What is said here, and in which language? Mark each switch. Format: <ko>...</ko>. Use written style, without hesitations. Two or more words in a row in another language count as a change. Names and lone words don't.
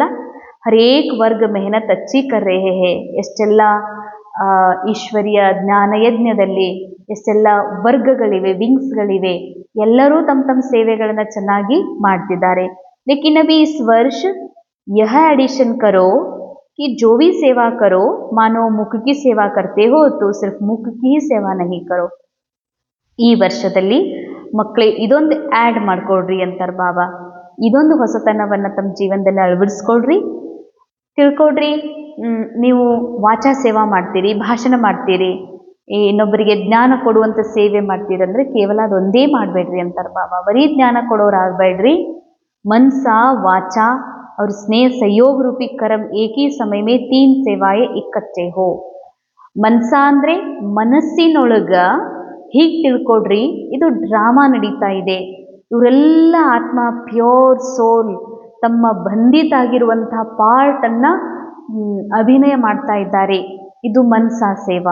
<hi>हरेक वर्ग मेहनत अच्छी कर रहे हैं.</hi> <kn>ಎಷ್ಟೆಲ್ಲ ಈಶ್ವರ್ಯ ಜ್ಞಾನ ಯಜ್ಞದಲ್ಲಿ ಎಷ್ಟೆಲ್ಲ ವರ್ಗಗಳಿವೆ, ವಿಂಗ್ಸ್ಗಳಿವೆ, ಎಲ್ಲರೂ ತಮ್ಮ ತಮ್ಮ ಸೇವೆಗಳನ್ನು ಚೆನ್ನಾಗಿ ಮಾಡ್ತಿದ್ದಾರೆ.</kn> <hi>लेकिन अभी इस वर्ष यह एडिशन करो कि जो भी सेवा करो मानो मुख की सेवा करते हो तो सिर्फ मुख की ही सेवा नहीं करो.</hi> <kn>ಈ ವರ್ಷದಲ್ಲಿ ಮಕ್ಕಳೇ ಇದೊಂದು ಆ್ಯಡ್ ಮಾಡ್ಕೊಳ್ರಿ ಅಂತಾರೆ ಬಾಬಾ. ಇದೊಂದು ಹೊಸತನವನ್ನು ತಮ್ಮ ಜೀವನದಲ್ಲಿ ಅಳವಡಿಸ್ಕೊಳ್ರಿ, ತಿಳ್ಕೊಳ್ರಿ. ನೀವು ವಾಚಾ ಸೇವಾ ಮಾಡ್ತೀರಿ, ಭಾಷಣ ಮಾಡ್ತೀರಿ, ಇನ್ನೊಬ್ಬರಿಗೆ ಜ್ಞಾನ ಕೊಡುವಂಥ ಸೇವೆ ಮಾಡ್ತೀರಂದ್ರೆ ಕೇವಲ ಅದೊಂದೇ ಮಾಡಬೇಡ್ರಿ ಅಂತಾರೆ ಬಾಬಾ. ಬರೀ ಜ್ಞಾನ ಕೊಡೋರಾಗಬೇಡ್ರಿ.</kn> <hi>मनसा वाचा और स्नेह सहयोग रूपी कर्म एक ही समय में 3 सेवाएं इकट्ठे हो.</hi> <kn>ಮನ್ಸ ಅಂದರೆ ಮನಸ್ಸಿನೊಳಗ ಹೀಗೆ ತಿಳ್ಕೊಡ್ರಿ, ಇದು ಡ್ರಾಮಾ ನಡೀತಾ ಇದೆ. ಇವರೆಲ್ಲ ಆತ್ಮ</kn> <en>pure soul</en> <kn>ತಮ್ಮ ಬಂಧಿತಾಗಿರುವಂತಹ ಪಾರ್ಟನ್ನು ಅಭಿನಯ ಮಾಡ್ತಾ ಇದ್ದಾರೆ. ಇದು ಮನ್ಸ ಸೇವಾ.</kn>